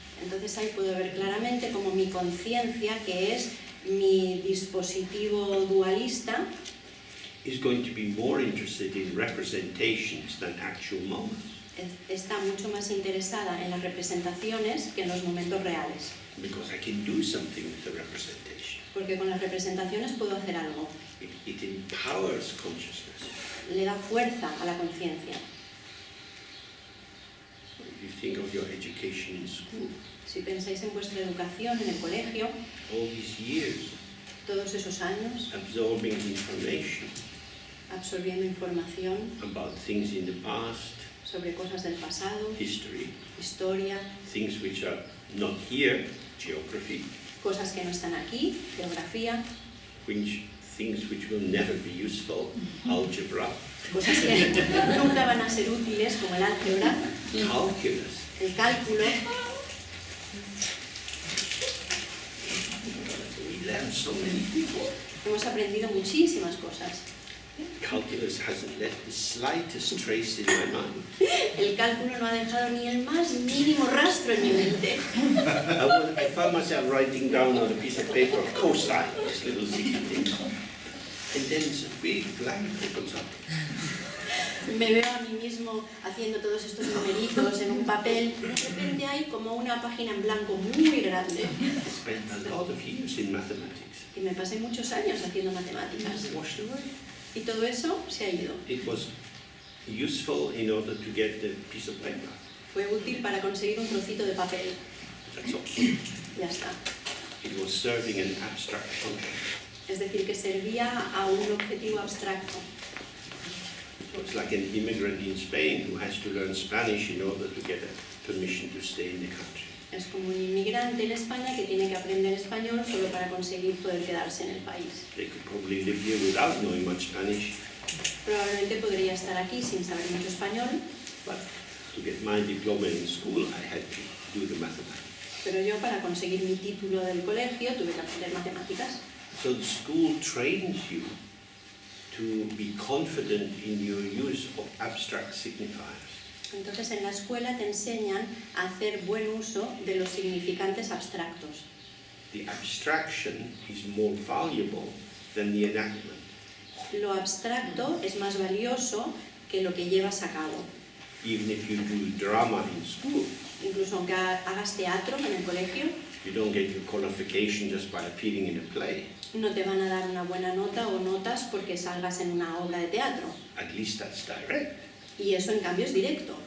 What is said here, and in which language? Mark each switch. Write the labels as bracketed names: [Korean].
[Spanish] Entonces ahí puedo ver claramente como mi conciencia, que es mi dispositivo dualista, [English] He's going to be more interested in representations than actual moments. [Spanish] Está mucho más interesada en las representaciones que en los momentos reales. [English] Because I can do something with the representation. [Spanish] Porque con las representaciones puedo hacer algo. [English] It empowers consciousness. [Spanish] Le da fuerza a la conciencia. [English] So if you think of your education in school, [Spanish] Si pensáis en vuestra educación en el colegio, [English] all these years [Spanish] todos esos años, [English] absorbing information [Spanish] absorbiendo información [English] about things in the past, [Spanish] sobre cosas del pasado, [English] history, [Spanish] historia, [English] things which are not here, geography, [Spanish] cosas que no están aquí, geografía, [English] things which will never be useful, algebra, [Spanish] cosas que nunca van a ser útiles, como el álgebra, [English] calculus. [Spanish] el cálculo. [English] We learn so many things. [Spanish] Hemos aprendido muchísimas cosas. [English] Calculus hasn't left the slightest trace in my mind. [Spanish] El cálculo no ha dejado ni el más mínimo rastro en mi mente. [English] I found myself writing down on a piece of paper cosine, this little silly thing. And then it's a big blank opens up. [Spanish] Me veo a mí mismo haciendo todos estos numeritos en un papel y de repente hay como una página en blanco muy grande. [English] I spent a lot of years in mathematics. [Spanish] Y me pasé muchos años haciendo matemáticas. [English] It washed away. [Spanish] Y todo eso se ha ido. [English] It was useful in order to get the piece of paper. [Spanish] Fue útil para conseguir un trocito de papel. [English] That's all. [Spanish] Ya está. [English] It was serving an abstract function. [Spanish] Es decir, que servía a un objetivo abstracto. [English] So it's like an immigrant in Spain who has to learn Spanish in order to get a permission to stay in the country. [Spanish] Es como un inmigrante en España que tiene que aprender español solo para conseguir poder quedarse en el país. [English] They could probably live here without knowing much Spanish, [Spanish] Probablemente podría estar aquí sin saber mucho español, [English] but to get my diploma in school, I had to do the mathematics. [Spanish] pero yo para conseguir mi título del colegio tuve que aprender matemáticas. [English] So the school trains you to be confident in your use of abstract signifiers. [Spanish] Entonces en la escuela te enseñan a hacer buen uso de los significantes abstractos. [English] The abstraction is more valuable than the enactment. [Spanish] Lo abstracto es más valioso que lo que llevas a cabo. [English] Even if you do drama in school, [Spanish] Incluso aunque hagas teatro en el colegio, [English] you don't get your qualification just by appearing in a play. [Spanish] no te van a dar una buena nota o notas porque salgas en una obra de teatro. [English] At least that's direct. [Spanish] Y eso en cambio es directo.